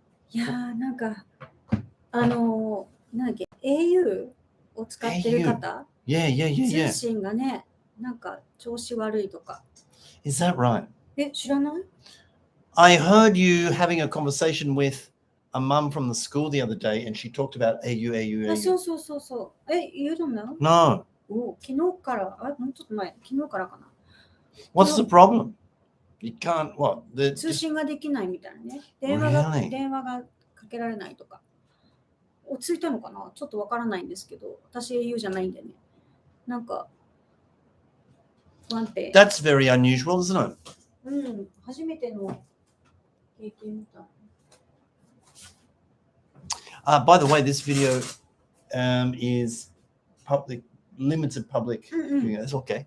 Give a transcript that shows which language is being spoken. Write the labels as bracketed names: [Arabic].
[Japanese] いやー、なんか、なんだっけ、au を使ってる方、通信がね、なんか調子悪いとか。 [English] Is that right? [Japanese] 知らない？ [English] I heard you having a conversation with a mum from the school the other day, and she talked about au. [Japanese] そう。言うのな？ [English] No. [Japanese] 昨日から、もうちょっと前、昨日からかな。 [English] What's the problem? You can't, what? [Japanese] 通信ができないみたいなね。電話がかけられないとか。落ち着いたのかな？ちょっとわからないんですけど、私 au じゃないんでね。なんか、不安定。 [English] That's very unusual, isn't it? [Japanese] 初めての経験みたい。 [English] By the way, this video is public, limited public. That's okay.